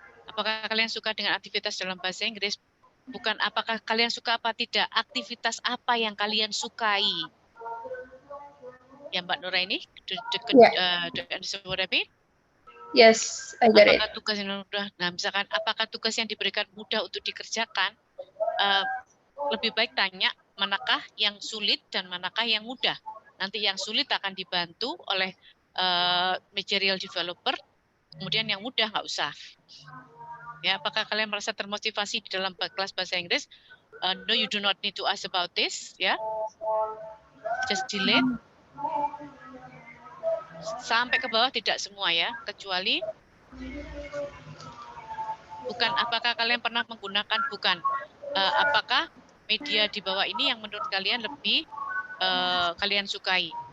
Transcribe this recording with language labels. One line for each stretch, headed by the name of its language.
Indonesian: Apakah kalian suka dengan aktivitas dalam bahasa Inggris? Bukan apakah kalian suka apa tidak, aktivitas apa yang kalian sukai.
English: Ya, Mbak Nuraini, do you understand what I mean? Yes, I get it.
Indonesian: Apakah tugas yang mudah? Nah, misalkan apakah tugas yang diberikan mudah untuk dikerjakan? Lebih baik tanya manakah yang sulit dan manakah yang mudah. Nanti yang sulit akan dibantu oleh material developer, kemudian yang mudah nggak usah. Ya, apakah kalian merasa termotivasi di dalam kelas bahasa Inggris?
English: No, you do not need to ask about this, ya. Just delete.
Indonesian: Sampai ke bawah tidak semua, ya, kecuali bukan apakah kalian pernah menggunakan, bukan apakah media di bawah ini yang menurut kalian lebih kalian sukai.